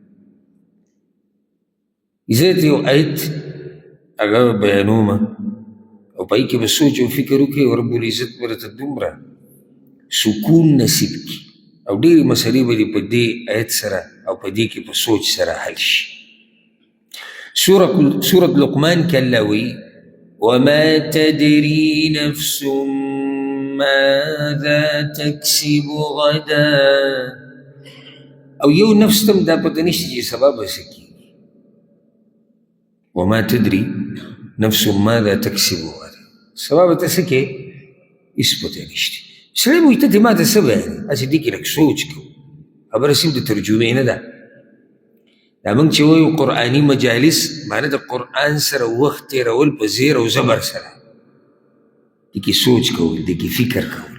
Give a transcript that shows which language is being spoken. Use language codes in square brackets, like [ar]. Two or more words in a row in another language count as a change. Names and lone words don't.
[ps] زه ته یو آیت هغه بیانوم او په هغې کې به سوچ او فکر وکړې او [ar] رب العزت [ps] به درته دومره سکون نصیب کړي او ډېرې مسلې به دې په دې آیت سره او په دې کې په سوچ سره حل شي. سورة لقمان کې الله وایي [ar] وما تدري نفس ماذا تكسب غدا، [ps] او یو نفس تم دا پته نشته چې سبا به څه کېږي. [ar] وما تدري نفس ماذا تكسب غدا، [ps] سبا به ته څه کې هېڅ پته نشته. سړی به وایي ته ما ته څه بیانې، هسې دې کې لږ سوچ کوو، خبره صرف د ترجمې نه ده. دا موږ چې وایو قرآني مجالس معنی د قرآن سره وخت تېرول په زیر او زبر سره، دې کې سوچ کول، دې کې فکر کول.